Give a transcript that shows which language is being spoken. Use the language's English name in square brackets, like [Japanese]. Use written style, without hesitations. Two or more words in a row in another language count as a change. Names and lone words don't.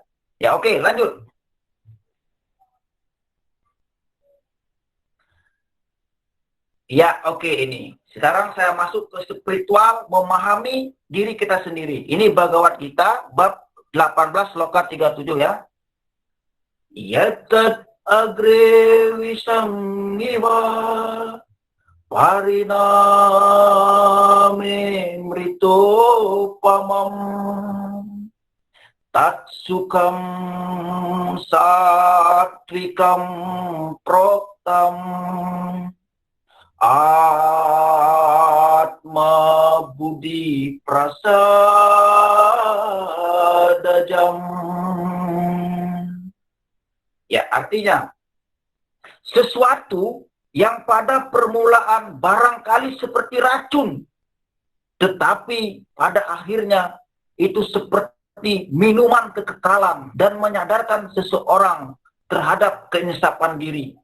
[Indonesian] Ya, oke, lanjut. Ya, oke, ini. Sekarang saya masuk ke spiritual, memahami diri kita sendiri. Ini Bhagavad Gita, bab 18, sloka 37, ya. [Sanskrit] यतत् अग्रे विषमिव परिणामे मृतोपमम् तत्सुखम् सात्त्विकम् प्रोक्तम् आत्म बुद्धि प्रसादजम्. [Indonesian] Ya, artinya sesuatu yang pada permulaan barangkali seperti racun, tetapi pada akhirnya itu seperti minuman kekekalan dan menyadarkan seseorang terhadap kenyesapan diri.